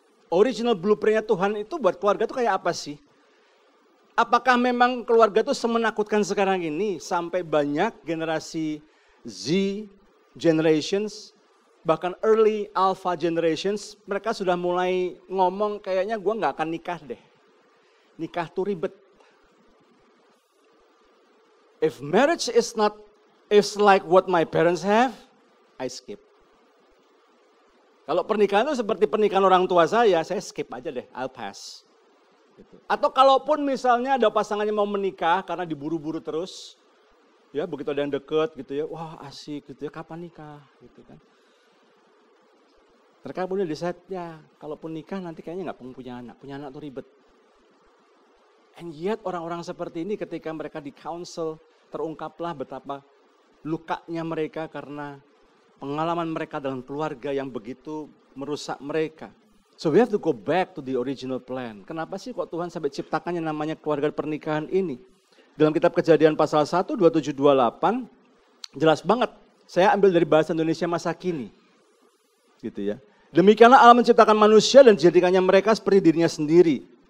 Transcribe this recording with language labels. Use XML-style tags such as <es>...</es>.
<id>Original blueprintnya Tuhan itu buat keluarga itu kayak apa sih? Apakah memang keluarga itu semenakutkan sekarang ini sampai banyak generasi Z generations, bahkan</id> <en>early alpha generations,</en> <id>mereka sudah mulai ngomong kayaknya gue gak akan nikah deh. Nikah tuh ribet.</id> <en>If marriage is like what my parents have, I skip.</en> <id>Kalau pernikahan itu seperti pernikahan orang tua saya skip aja deh,</id> <en>I'll pass.</en> <id>Gitu. Atau kalaupun misalnya ada pasangannya mau menikah karena diburu-buru terus, ya begitu ada yang deket gitu ya, wah asik gitu ya, kapan nikah gitu kan. Mereka punya decide ya, kalaupun nikah nanti kayaknya nggak punya anak tuh ribet.</id> <en>And yet</en> <id>orang-orang seperti ini ketika mereka di counsel, terungkaplah betapa lukanya mereka karena pengalaman mereka dalam keluarga yang begitu merusak mereka.</id> <en>So we have to go back to the original plan.</en> <id>Kenapa sih kok Tuhan sampai ciptakan yang namanya keluarga pernikahan ini? Dalam kitab Kejadian pasal 1, 27, 28, jelas banget. Saya ambil dari bahasa Indonesia masa kini. Gitu ya. Demikianlah Allah menciptakan manusia dan dijadikannya mereka seperti dirinya sendiri.</id>